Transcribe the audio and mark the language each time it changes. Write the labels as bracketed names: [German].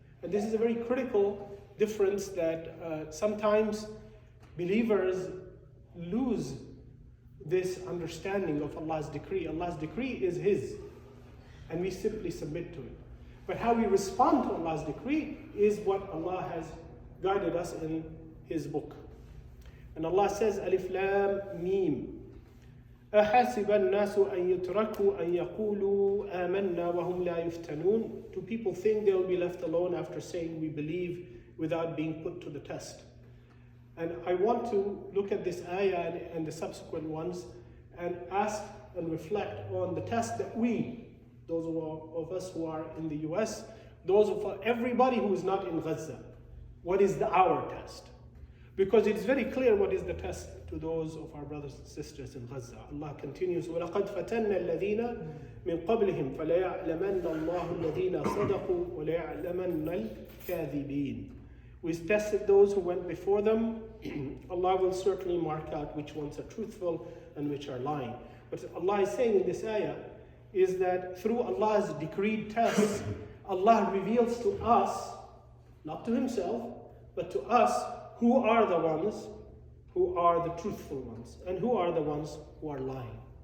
[English] And this is a very critical difference that sometimes believers lose this understanding of Allah's decree. Allah's decree is His, and we simply submit to it. But how we respond to Allah's decree is what Allah has guided us in His book. And Allah says, Alif Lam Mim. [Arabic] أحسب الناس أن يتركوا أن يقولوا آمنا وهم لا يفتنون. [English] Do people think they will be left alone after saying we believe without being put to the test? And I want to look at this ayah and the subsequent ones and ask and reflect on the test that we, those of us who are in the US, those of everybody who is not in Gaza, what is our test? Because it is very clear what is the test to those of our brothers and sisters in Gaza. Allah continues, [Arabic] وَلَقَدْ فَتَنَّ الَّذِينَ مِنْ قَبْلِهِمْ فَلَيَعْلَمَنَّ اللَّهُ الَّذِينَ صَدَقُوا وَلَيَعْلَمَنَّ الْكَاذِبِينَ. [English] We tested those who went before them. Allah will certainly mark out which ones are truthful and which are lying. But Allah is saying in this ayah is that through Allah's decreed tests, Allah reveals to us, not to Himself, but to us, who are the ones who are the truthful ones and who are the ones who are lying.